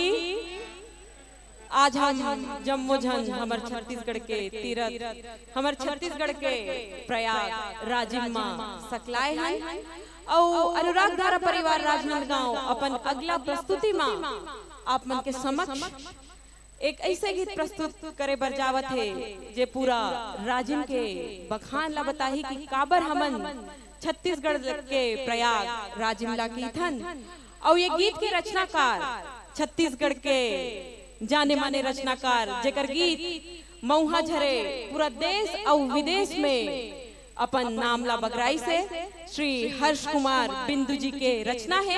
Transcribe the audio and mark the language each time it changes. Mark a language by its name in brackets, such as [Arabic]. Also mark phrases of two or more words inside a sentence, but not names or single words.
[Chhattisgarhi] आज हम जम्मोजन हमार छत्तीसगढ़ के तीरथ, हमार छत्तीसगढ़ के प्रयाग राजीव माँ सकलाए हैं और अनुराग धारा परिवार राजनांदगांव अपन अगला प्रस्तुति माँ आप मन के समक्ष एक ऐसे गीत प्रस्तुत करे बर जावत है जे पूरा राजिम के बखान ला बताही कि काबर हमन छत्तीसगढ़ के प्रयाग राजिम ला की थन। और ये गीत के रचनाकार छत्तीसगढ़ के जाने माने रचनाकार जेकर गीत मऊहा झरे पूरा देश और विदेश में अपन नामला बगराई से श्री हर्ष कुमार बिंदु जी के रचना है।